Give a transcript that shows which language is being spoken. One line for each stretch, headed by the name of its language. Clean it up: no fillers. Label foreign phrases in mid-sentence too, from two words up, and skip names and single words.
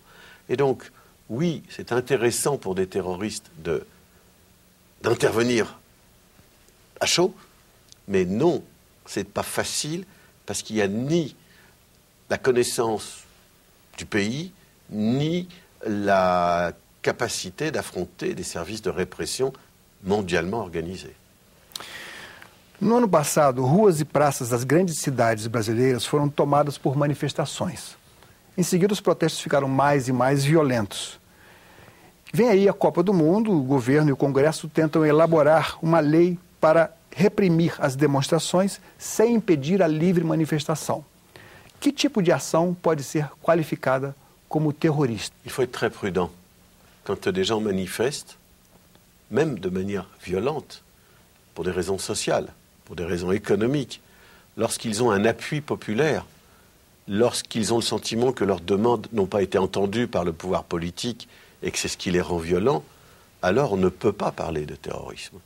French: Et donc, oui, c'est intéressant pour des terroristes d'intervenir à chaud, mais non, c'est pas facile, parce qu'il n'y a ni la connaissance du pays, ni la capacité d'affronter des services de répression mondialement organisés.
Portuguese: No ano passado, ruas e praças das grandes cidades brasileiras foram tomadas por manifestações. Em seguida, os protestos ficaram mais e mais violentos. Vem aí a Copa do Mundo, o governo e o Congresso tentam elaborar uma lei para reprimir as demonstrações sem impedir a livre manifestação. Que tipo de ação pode ser qualificada como terrorista?
French: Il faut être très prudent. Quand des gens manifestent, même de manière violente, pour des raisons sociales, pour des raisons économiques, lorsqu'ils ont un appui populaire, lorsqu'ils ont le sentiment que leurs demandes n'ont pas été entendues par le pouvoir politique et que c'est ce qui les rend violents, alors on ne peut pas parler de terrorisme.